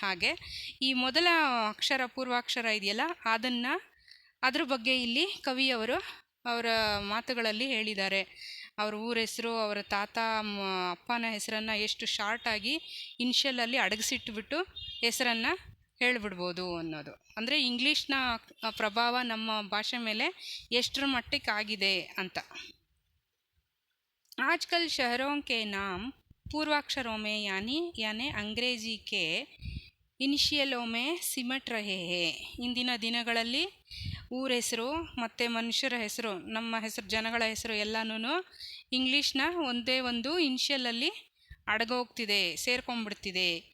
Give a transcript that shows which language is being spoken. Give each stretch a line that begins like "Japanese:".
Kannada: ಹಾಗೆ ಈ ಮೊದಲ ಅಕ್ಷರ ಪೂರ್ವಾಕ್ಷರ ಇದೆಯಲ್ಲ, ಅದ್ರ ಬಗ್ಗೆ ಇಲ್ಲಿ ಕವಿಯವರು ಅವರ ಮಾತುಗಳಲ್ಲಿ ಹೇಳಿದ್ದಾರೆ. ಅವ್ರ ಊರ ಹೆಸರು, ಅವರ ತಾತ ಅಪ್ಪನ ಹೆಸರನ್ನು ಎಷ್ಟು ಶಾರ್ಟಾಗಿ ಇನ್ಷಿಯಲಲ್ಲಿ ಅಡಗಿಸಿಟ್ಬಿಟ್ಟು ಹೆಸರನ್ನು ಹೇಳಿಬಿಡ್ಬೋದು ಅನ್ನೋದು. ಅಂದರೆ ಇಂಗ್ಲೀಷ್ನ ಪ್ರಭಾವ ನಮ್ಮ ಭಾಷೆ ಮೇಲೆ ಎಷ್ಟರ ಮಟ್ಟಿಗೆ ಆಗಿದೆ ಅಂತ.
Hindi: आजकल शहरों के नाम पूर्वाक्षरों में यानी अंग्रेजी के ಇನಿಷಿಯಲೋ ಮೇ ಸಿಮಟ್ ರಹೇ ಹೇ.
Kannada: ಇಂದಿನ ದಿನಗಳಲ್ಲಿ ಊರ ಹೆಸರು ಮತ್ತು ಮನುಷ್ಯರ ಹೆಸರು, ನಮ್ಮ ಹೆಸರು, ಜನಗಳ ಹೆಸರು ಎಲ್ಲನೂ ಇಂಗ್ಲೀಷ್ನ ಒಂದೇ ಒಂದು ಇನಿಷಿಯಲಲ್ಲಿ ಅಡಗೋಗ್ತಿದೆ, ಸೇರ್ಕೊಂಡ್ಬಿಡ್ತಿದೆ.